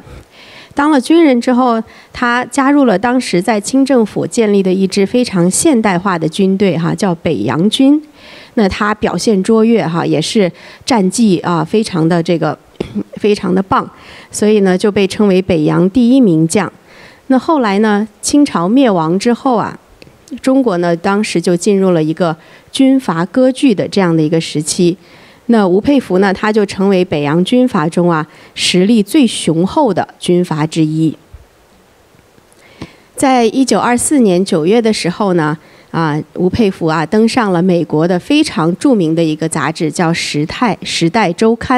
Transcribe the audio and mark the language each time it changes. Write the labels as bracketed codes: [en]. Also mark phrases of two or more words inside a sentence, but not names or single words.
[zh] 當了軍人之後，他加入了當時在清政府建立的一支非常現代化的軍隊哈，叫北洋軍。那他表現卓越哈，也是戰績啊非常的非常的棒，所以呢就被稱為北洋第一名将。那後來呢，清朝滅亡之後啊。中國呢，當時就進入了一個軍閥割據的這樣的一個時期。那吳佩孚呢，他就成為北洋軍閥中啊實力最雄厚的軍閥之一。在1924年9月的時候呢， 吳佩孚登上了美國的非常著名的一個雜誌，叫時代週刊。